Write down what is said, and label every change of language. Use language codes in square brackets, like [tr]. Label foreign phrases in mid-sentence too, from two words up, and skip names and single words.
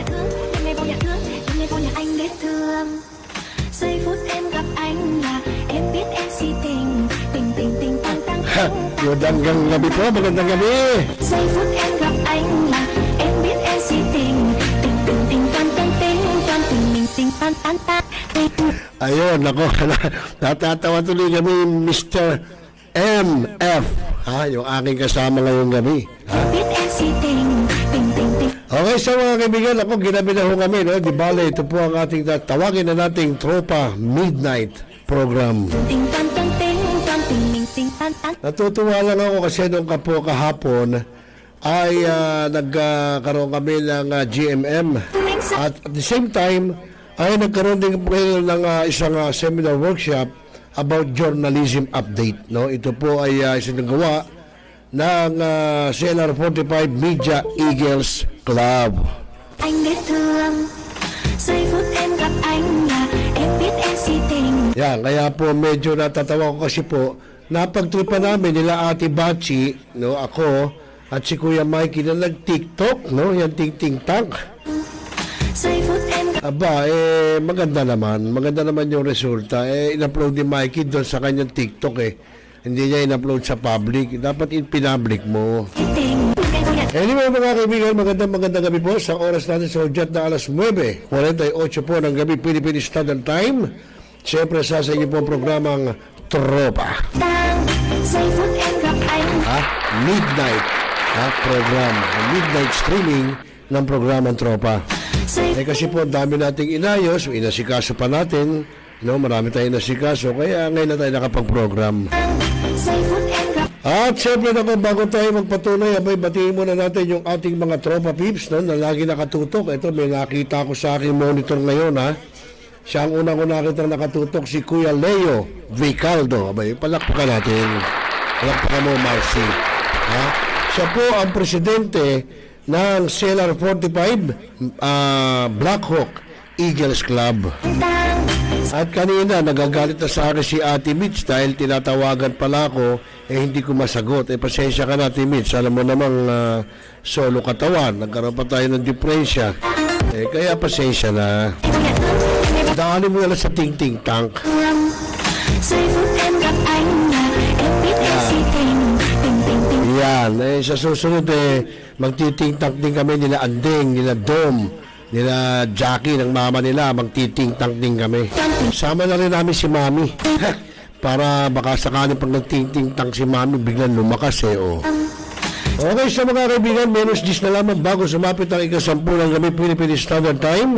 [vi] thương em vô nhà thương em vô nhà anh biết thương giây phút em gặp anh là em biết em si tình tình tình tình tan tan [tl] Magandang gabi po, magandang gabi. [vi] Giây phút em gặp anh là em biết em si tình tình tình tình tan tan tình tan tình mình tình tan tan tan tình. [tl] Ayun, ako, natatawa tuloy kami, Mr. M.F. Yung aking kasama ngayong gabi. [vi] Biết em si tình tình tình tình. [tl] Okay, so mga kaibigan, ako ginabi na ho kami, no? Di bale, ito po ang ating tawagin na nating [en] Tropa Midnight Program. Ting tan tan ting tan ting ting ting tan tan. [tl] Natutuwa lang ako kasi nung kahapon ay nagkaroon kami ng GMM [en] at the same time [tl] ay nagkaroon din po ng isang [en] seminar workshop about journalism update, [tl] no? Ito po ay isinagawa ng CLR45 Media Eagles Club. [vi] Anh biết thương, giây phút em gặp anh là em biết em si tình. [tl] Yan, kaya po medyo natatawa ko kasi po napagtripan namin nila Ate Bachi, no, ako at si Kuya Mikey na nag-TikTok, no, yan ting tank. [vi] Giây phút em gặp [tl] Aba, maganda naman yung resulta. In-upload ni Mikey doon sa kanyang TikTok Hindi niya in-upload sa public. Dapat in-public mo. [vi] si tình. Em vô nhận [tl] Anyway mga kaibigan, magandang gabi po sa oras natin sa udyat na alas 9:48 po ng gabi [en] Philippine Standard Time. [tl] Siyempre sa inyo po ang programang Tropa. [vi] tang. Giây phút em gặp anh. [en] Midnight program. Midnight streaming [tl] ng programang Tropa. [vi] Giây [tl] Kasi po ang dami nating inayos, inasikaso pa natin, no? Marami tayong inasikaso, kaya ngayon na tayo nakapag-program. [vi] giây phút em gặp [tl] At siyempre naman, bago tayo magpatuloy, abay, batiin muna natin yung ating mga [en] tropa peeps, [tl] no, na lagi nakatutok. Ito, may nakita ko sa aking monitor ngayon, Siya ang unang nakita nakatutok, si Kuya Leo Vicaldo. Abay, palakpakan natin. Palakpakan mo, Marcy. Siya po ang presidente ng CLR45 Black Hawk Eagles Club. [vi] tang. [tl] At kanina, nagagalit na sa akin si Ate Mitch dahil tinatawagan pala ako, hindi ko masagot. Pasensya ka na, Ate Mitch. Alam mo namang solo katawan. Nagkaroon pa tayo ng diferensya. Kaya pasensya na. [vi] Em vô nhận thương, em vô [tl] Daanin mo na lang sa [en] ting tank. [vi] thương. Giây phút em gặp anh là em biết em si tình. Tình tình tình. [tl] Yan. Sa susunod, magtiting tank din kami nila Anding, nila Dom, nila Jackie, ng mama nila. Magtiting tank din kami. Sama na rin namin si Mami. Para baka sakaling pag nagting tank si Mami, biglang lumakas Okay, sa mga kaibigan, menos 10 na lamang bago sumapit ang ikasampu ng gabi [en] Philippine Standard Time.